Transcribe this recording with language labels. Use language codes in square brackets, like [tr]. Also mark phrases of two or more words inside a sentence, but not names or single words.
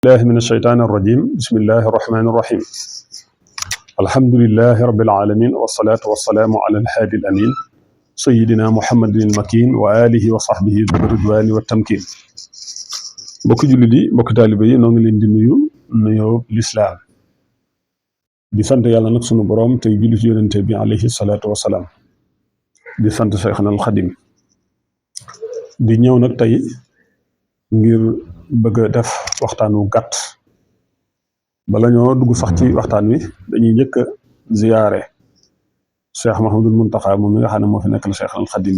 [ar] الله من الشيطان الرجيم بسم الله الرحمن الرحيم الحمد لله رب العالمين والصلاة والسلام على الهادي الأمين سيدنا محمد المكين وآله وصحبه بالرضوان والتمكين [wo] mbokki jullit yi mbokki taalibe yi noo ngi leen di nuyu nuyoo lislaam di sant yàlla nag sunu boroom tey julli ci yonente bi [ar] عليه الصلاة والسلام [wo] di sant Cheikhna al Xadim di ñëw nag tey ngir bëgg a def waxtaan wu gàtt bala ñoo dugg sax ci waxtaan wi dañuy njëkk a ziyaare Cheikh Mahamadul Muntaxa moom mi nga xam ne moo fi nekkal Cheikh al Xadim